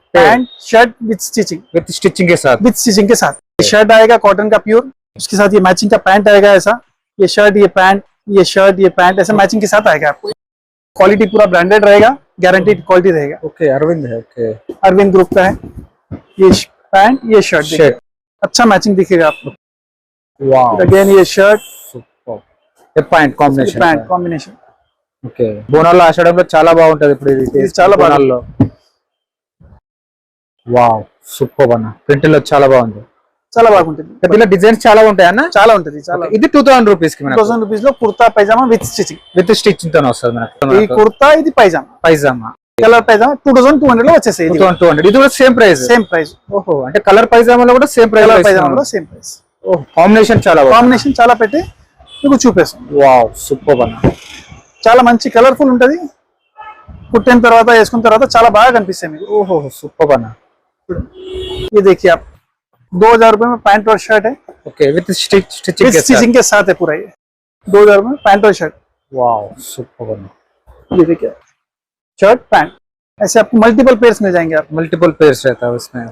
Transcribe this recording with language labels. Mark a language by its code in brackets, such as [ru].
[hi] Pant shirt with stitching के साथ shirt आएगा कॉटन का प्योर, उसके साथ ये मैचिंग का पैंट आएगा ऐसा, ये शर्ट ये पैंट ये शर्ट ये पैंट ऐसा मैचिंग के साथ आएगा आपको। क्वालिटी पूरा ब्रांडेड रहेगा, गारंटीड क्वालिटी रहेगा। ओके अरविंद है। ओके अरविंद ग्रुप का है। ये पैंट ये शर्ट अच्छा मैचिंग दिखेगा आपको। वाओ अगेन ये शर्ट ये पैंट [te] కాంబినేషన్ ఓకే బోనాల్లో ఆషాఢంలో చాలా బాగుంటది ఇప్పుడు ఇది చాలా బోనాల్లో వావ్ సూపర్ అన్న ప్రింట్ లో చాలా బాగుంది చాలా బాగుంటుంది దీనిలో డిజైన్స్ చాలా ఉంటాయి అన్న చాలా ఉంటుంది చాలా ఇది 2000 రూపీస్ కి మనకు 2000 రూపీస్ లో కుర్తా పైజామా విత్ స్టిచింగ్ తోనే వస్తది మనకు ఈ కుర్తా ఇది పైజామా కలర్ పైజామా 2200 లో వచ్చేసాయి 2200 ఇది కూడా సేమ్ ప్రైస్ ఓహో అంటే కలర్ పైజామాలో కూడా same price colour పైజామాలో same price ఓహో కాంబినేషన్ చాలా పెట్టి మీకు చూపిస్తాం వావ్ సూపర్ అన్న చాలా మంచి కలర్ఫుల్ ఉంటది కుట్టిన తర్వాత వేసుకున్న తర్వాత చాలా బాగా కనిపిస్తాయి మీకు ఓహో సూపర్ అన్న [hi] ये देखिए आप 2000 रुपए में पैंट और शर्ट है ओके विद स्टिचिंग के साथ है पूरा ये 2000 में पैंट और शर्ट वाओ सुपर बना ये देखिए शर्ट पैंट ऐसे आपको मल्टीपल पेयर्स मिल जाएंगे। आप मल्टीपल पेयर्स रहता है उसमें